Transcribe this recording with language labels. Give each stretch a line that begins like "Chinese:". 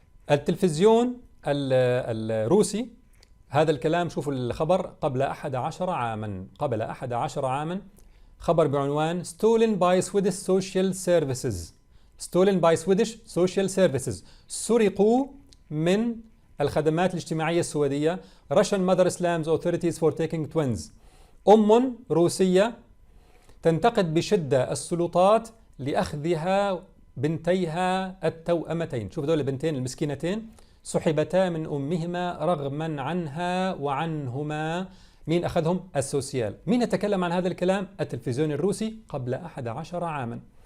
Arabic: التلفزيون الروسي هذا الكلام، شوفوا الخبر، قبل 11 عاما خبر بعنوان
English: Stolen by Swedish Social Services. Stolen by Swedish Social Services،
Arabic: سرقوا من الخدمات الاجتماعية السويدية.
English: Russian Mother Slams Authorities for Taking Twins.
Arabic: روسية تنتقد بشدة السلطات لأخذها بنتيها التوأمتين. شوف دول البنتين المسكينتين سحبتا من أمهما رغما عنها وعنهما. مين أخذهم؟ السوسيال. مين يتكلم عن هذا الكلام؟ التلفزيون الروسي قبل 11 عاما.